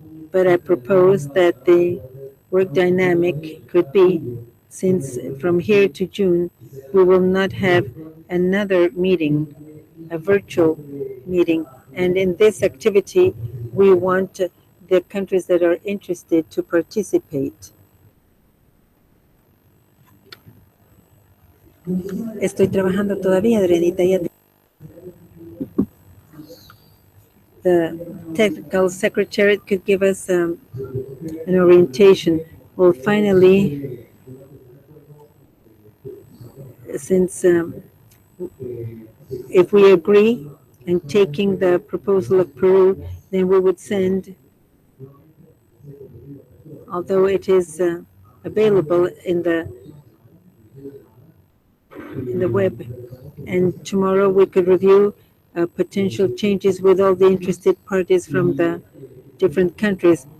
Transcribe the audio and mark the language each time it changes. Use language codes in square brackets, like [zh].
[en] But I propose that the work dynamic could be, since from here to June, we will not have another meeting, a virtual meeting. And in this activity, we want the countries that are interested to participate. [es] Estoy trabajando todavía, Adrianita. [en] the technical secretariat could give us an orientation. Well, finally, since if we agree in taking the proposal of Peru, then we would send, although it is available in the web, and tomorrow we could review potential changes with all the interested parties from the different countries.